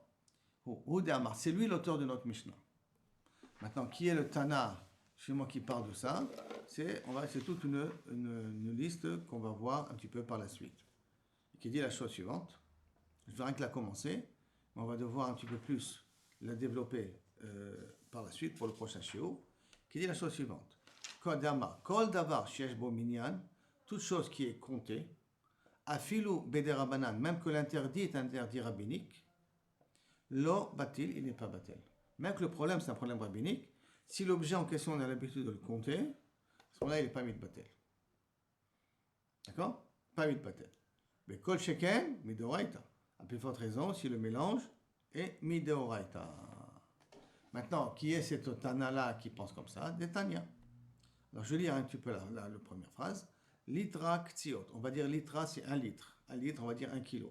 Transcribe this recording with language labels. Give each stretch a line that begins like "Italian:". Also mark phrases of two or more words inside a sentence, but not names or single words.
French: C'est lui l'auteur de notre Mishnah. Maintenant, qui est le Tana chez moi qui parle de ça? C'est toute une liste qu'on va voir un petit peu par la suite. Qui dit la chose suivante. Je verrai que la commencer, mais on va devoir un petit peu plus la développer par la suite pour le prochain shiur, qui dit la chose suivante.
Hebrew: כל דבר שיש בו מנין,
French: toute chose qui est comptée,
Hebrew: אפילו בדרבנן,
French: même que l'interdit est interdit rabbinique,
Hebrew: לא בטל,
French: il n'est pas batel. Même que le problème, c'est un problème rabbinique, si l'objet en question, on a l'habitude de le compter, à ce moment-là, il n'est pas mitbatel. D'accord? Pas mitbatel. Mais
Hebrew: כל שכן,
French: midoraita. À plus forte raison, si le mélange est midoraita. Maintenant, qui est cet Tana-là qui pense comme ça? Des Tanya. Alors, je lis un petit peu la première phrase.
Hebrew: ליטרא קציעות.
French: On va dire litra, c'est 1 litre. 1 litre, on va dire 1 kilo.